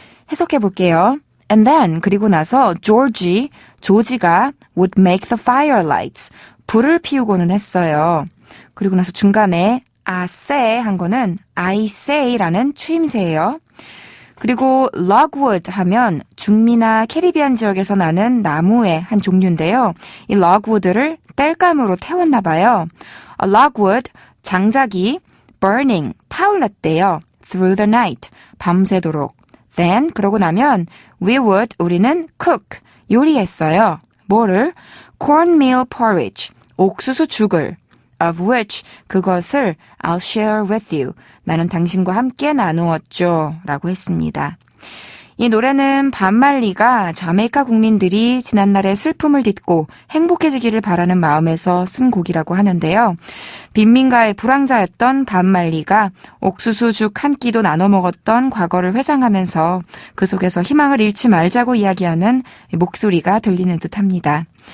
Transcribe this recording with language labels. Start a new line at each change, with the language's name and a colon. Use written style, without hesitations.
Korean: 해석해 볼게요.
English: And then,
Korean: 그리고 나서 조지가
English: would make the firelights,
Korean: 불을 피우고는 했어요. 그리고 나서 중간에
English: I say
Korean: 한 거는 I say라는 추임새예요. 그리고 logwood 하면 중미나 캐리비안 지역에서 나는 나무의 한 종류인데요. 이 logwood를 땔감으로 태웠나 봐요.
English: A logwood,
Korean: 장작이
English: burning,
Korean: 타올랐대요.
English: Through the night,
Korean: 밤새도록.
English: Then,
Korean: 그러고 나면 우리는
English: cook,
Korean: 요리했어요. 뭐를?
English: cornmeal porridge,
Korean: 옥수수죽을.
English: Of which,
Korean: 그것을
English: I'll share with you.
Korean: 나는 당신과 함께 나누었죠. 라고 했습니다. 이 노래는 반말리가 자메이카 국민들이 지난날의 슬픔을 딛고 행복해지기를 바라는 마음에서 쓴 곡이라고 하는데요. 빈민가의 불황자였던 반말리가 옥수수죽 한 끼도 나눠 먹었던 과거를 회상하면서 그 속에서 희망을 잃지 말자고 이야기하는 목소리가 들리는 듯합니다.